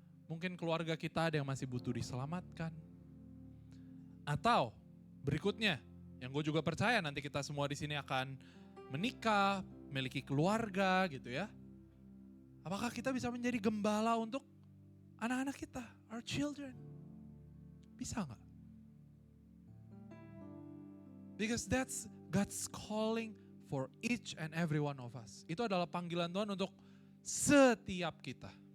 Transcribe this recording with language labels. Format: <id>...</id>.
<id>Mungkin keluarga kita ada yang masih butuh diselamatkan. Atau berikutnya, yang gue juga percaya nanti kita semua di sini akan menikah, memiliki keluarga gitu ya. Apakah kita bisa menjadi gembala untuk anak-anak kita,</id> <en>our children?</en> <id>Bisa nggak?</id> <en>Because that's God's calling for each and every one of us.</en> <id>Itu adalah panggilan Tuhan untuk setiap kita.</id>